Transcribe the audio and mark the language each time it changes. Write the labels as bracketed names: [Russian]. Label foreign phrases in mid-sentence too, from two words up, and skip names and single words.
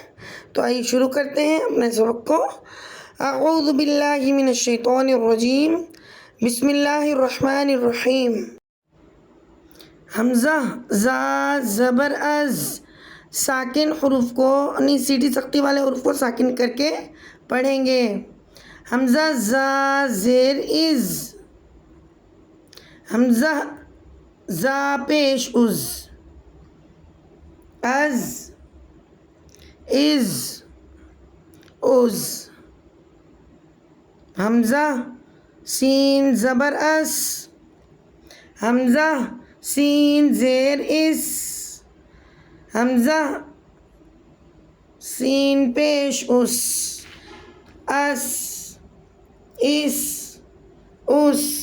[Urdu] تو آئیے شروع کرتے ہیں اپنے سبق کو۔ [Arabic] اعوذ باللہ من الشیطان الرجیم، بسم اللہ الرحمن الرحیم۔ [Urdu] حمزہ، زا، زبر از، ساکن حروف کو سیٹی سختی والے حروف کو ساکن کر کے پڑھیں گے۔ حمزہ، زا، زیر از، حمزہ، زا پیش از، از، از، از، حمزہ، سین زبر اس، حمزہ، سین زیر اس، حمزہ، سین پیش اس، اس، اس، اس،